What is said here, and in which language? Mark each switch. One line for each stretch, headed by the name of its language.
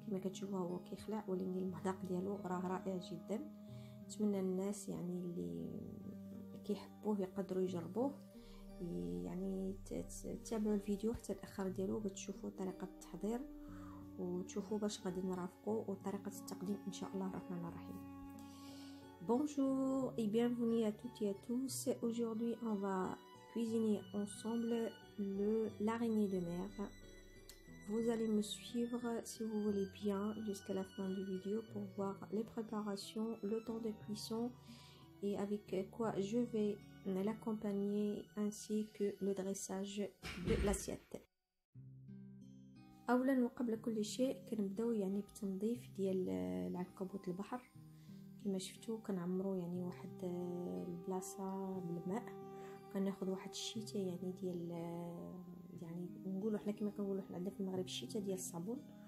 Arabic: كما كتشوفوا هو كيخلع، ولكن المذاق ديالو راه رائع جدا. نتمنى الناس يعني اللي كيحبوه يقدروا يجربوه، يعني تتابعوا الفيديو حتى الاخر ديالو باش تشوفوا طريقه التحضير وتشوفوا باش غادي نرافقوا وطريقه التقديم ان شاء الله الرحمن الرحيم.
French: Bonjour et bienvenue à toutes et à tous. Aujourd'hui on va cuisiner ensemble l'araignée de mer. Vous allez me suivre si vous voulez bien jusqu'à la fin de vidéo pour voir les préparations, le temps de cuisson et avec quoi je vais l'accompagner, ainsi que le dressage de l'assiette.
Arabic: اولا وقبل كل شيء كنبداو يعني بتنظيف ديال العنكبوت البحر. كما شفتوا كنعمروا يعني واحد البلاصه بالماء، كناخذ واحد الشيته يعني ديال يعني نقولوا حنا كما كنقولوا حنا عندنا في المغرب الشيته ديال الصابون.